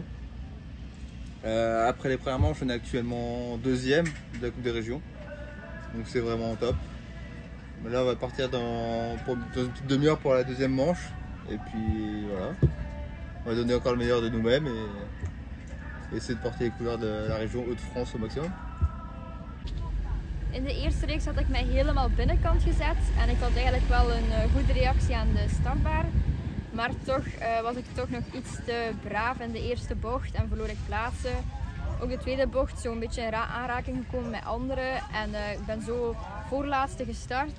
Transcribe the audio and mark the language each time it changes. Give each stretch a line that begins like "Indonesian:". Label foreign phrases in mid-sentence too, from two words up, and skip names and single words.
French: Après les premières manches, on est actuellement 2e de la Coupe des Régions, donc c'est vraiment top. Mais là on va partir dans une petite demi-heure pour la deuxième manche et puis voilà, on va donner encore le meilleur de nous-mêmes et essayer de porter les couleurs de la région Hauts-de-France au maximum.
Dutch: In de eerste reeks had ik mij helemaal binnenkant gezet en ik had eigenlijk wel een goede reactie aan de startbaar. Maar toch was ik toch nog iets te braaf in de eerste bocht en verloor ik plaatsen. Ook de tweede bocht zo'n beetje in aanraking gekomen met anderen en ik ben zo voorlaatste gestart.